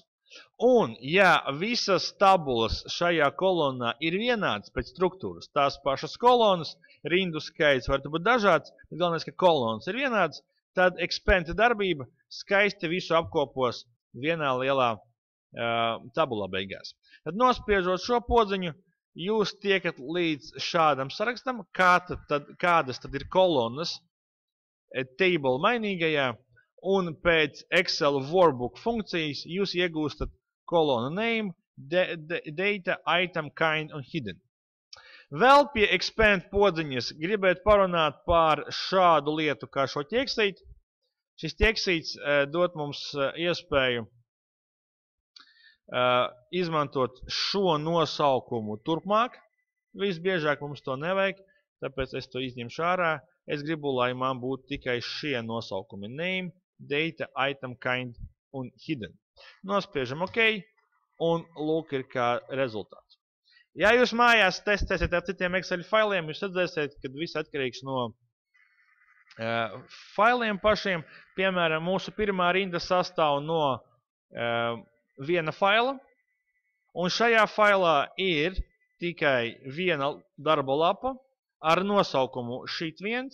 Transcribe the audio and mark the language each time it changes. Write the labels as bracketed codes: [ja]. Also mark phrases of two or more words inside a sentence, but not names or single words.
[lv] Un, ja visas tabulas šajā kolonā ir vienādas pēc struktūras, tās pašas kolonas, rindu skaits var būt dažāds, bet galvenais, ka kolonas ir vienādas, tad expand darbība skaisti visu apkopos vienā lielā tabulā beigās. Tad nospiežot šo podziņu, jūs tiekat līdz šādam sarakstam, kādas tad ir kolonas table mainīgajā, un pēc Excel workbook funkcijas jūs iegūstat kolonu name, data, item, kind un hidden. Vēl pie expand podziņas gribētu parunāt par šādu lietu kā šo ķeksīti. Šis ķeksīts dot mums iespēju izmantot šo nosaukumu turpmāk. Visbiežāk mums to nevajag, tāpēc es to izņemšu ārā. Es gribu, lai man būtu tikai šie nosaukumi name, data, item, kind un hidden. Nospiežam OK, un lūk ir kā rezultāts. Ja jūs mājās testēsiet ar citiem Excel failiem, jūs redzēsiet, ka viss atkarīgs no failiem pašiem. Piemēram, mūsu pirmā rinda sastāv no viena faila, un šajā failā ir tikai viena darba lapa ar nosaukumu sheet 1.